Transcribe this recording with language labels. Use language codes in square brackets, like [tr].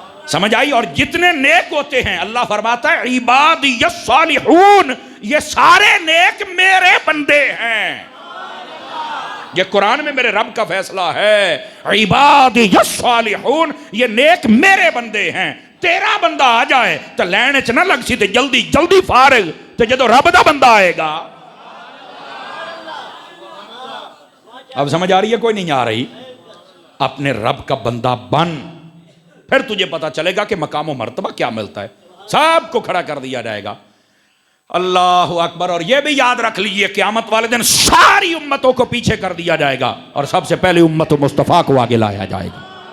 [ur] سمجھ آئی؟ اور جتنے نیک ہوتے ہیں اللہ فرماتا ہے [ar] عبادی الصالحون، [ur] یہ سارے نیک میرے بندے ہیں. یہ قرآن میں میرے رب کا فیصلہ ہے، [ar] عبادی الصالحون، [ur] یہ نیک میرے بندے ہیں. [pa] تیرا بندہ آ جائے تو لین چ نہ لگ سی تے جلدی جلدی فارغ، تے جدو رب دا بندہ آئے گا. [ur] اب سمجھ آ رہی ہے کوئی نہیں آ رہی؟ اپنے رب کا بندہ بن، پھر تجھے پتا چلے گا کہ مقام و مرتبہ کیا ملتا ہے. سب کو کھڑا کر دیا جائے گا. اللہ اکبر. اور یہ بھی یاد رکھ لیجئے قیامت والے دن ساری امتوں کو پیچھے کر دیا جائے گا اور سب سے پہلے امت مصطفیٰ کو آگے لایا جائے گا.